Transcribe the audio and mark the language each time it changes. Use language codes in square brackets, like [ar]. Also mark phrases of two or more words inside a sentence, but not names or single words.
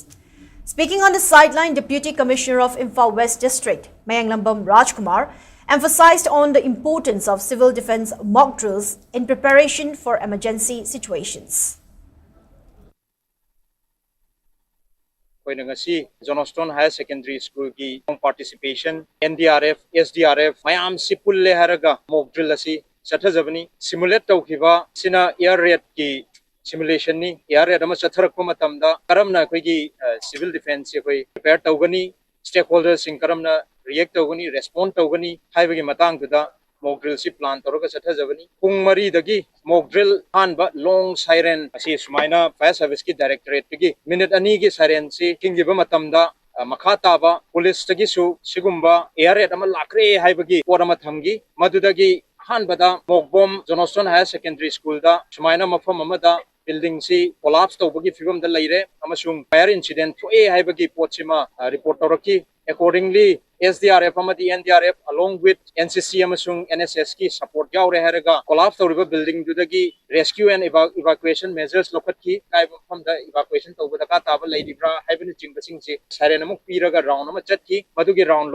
[en] Speaking on the sideline, Deputy Commissioner of Imphal West District, Mayanglambam Rajkumar, emphasized on the importance of civil defense mock drills in preparation for emergency situations. [mni] Johnstone Higher Secondary School की participation NDRF SDRF mayam sipulle haraga [en] mock drill [mni] asi chathajabani simulate tawkhiba sina [en] air raid [mni] ki simulation ni [en] air raid [mni] ama chatharakpa matamda karamna koi gi [en] civil defense [mni] koi prepare tawgani stakeholders sing karamna react tawgani respond tawgani haibagi matang tuda [en] mock drill [mni] si plan toroga chathajabani pung mari dagi [en] mock drill [mni] hanba [en] long siren [mni] asi sumaina [en] fire service [mni] ki directorate gi minute ani gi siren si kingiba matamda makha taba police tagi su sigumba [en] air raid [mni] ama lakre haibagi orama thamgi madudagi hanbada [en] mock bomb [mni] Johnston Higher Secondary School da sumaina mafam amada building si collapse tawbagi figam da laire amasung [en] fire incident [mni] thoe haibagi pochima report toraki accordingly SDRF amadi NDRF [en] along with [mni] NCC amasung NSS ki support yaure haraga collapse tawriba building dudagi rescue [en] and evacuation measures [mni] lokat ki kai [en] from the evacuation [mni] tawbada ka taba laidibra haibani jingbasing si siren amuk piraga round ama chatki madugi round